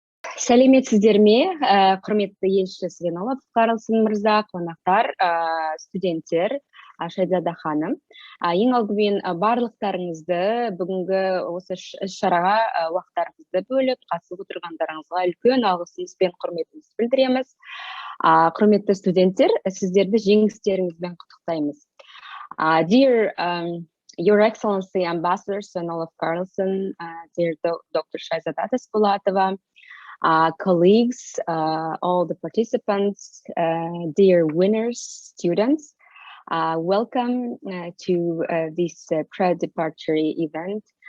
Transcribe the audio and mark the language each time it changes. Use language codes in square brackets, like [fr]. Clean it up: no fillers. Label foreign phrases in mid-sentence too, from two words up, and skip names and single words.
[kk] Сәлеметсіздер ме, құрметті елші Свенолов Карлсон мырза, қонақтар, студенттер, Шайзада ханым. Ең алдымен барлықтарыңызды бүгінгі осы іс-шараға уақыттарыңызды бөліп, қатысып отырғандарыңызға үлкен алғысымызбен құрметімізді білдіреміз. Құрметті студенттер, сіздерді жеңістеріңізбен құттықтаймыз. [en] Dear Your Excellency, Ambassador Svenolov Carlson, dear Dr. Shahzada Taspolatova, colleagues, all the participants, dear winners, students, welcome to this pre-departure event.